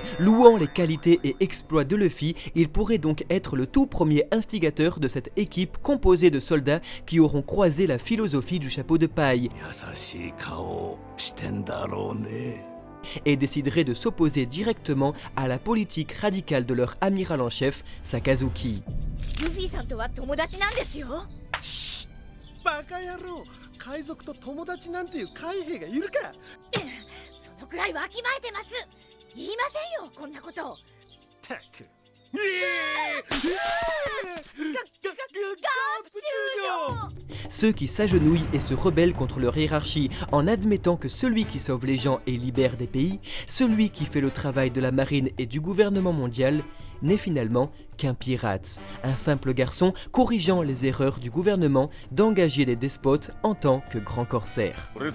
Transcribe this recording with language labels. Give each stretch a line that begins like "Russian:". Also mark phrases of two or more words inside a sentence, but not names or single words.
French: Louant les qualités et exploits de Luffy, il pourrait donc être le tout premier instigateur de cette équipe composée de soldats qui auront croisé la philosophie du chapeau de paille et décideraient de s'opposer directement à la politique radicale de leur amiral en chef, Sakazuki.
Japanese: ルフィさんとは友達なんですよ。バカ野郎、海賊と友達なんていう海兵がいるか。そのくらいわきまえてます。言いませんよ、こんなこと。たく。
French: Ceux qui s'agenouillent et se rebellent contre leur hiérarchie en admettant que celui qui sauve les gens et libère des pays, celui qui fait le travail de la marine et du gouvernement mondial, n'est finalement qu'un pirate, un simple garçon corrigeant les erreurs du gouvernement d'engager des despotes en tant que grand corsaire.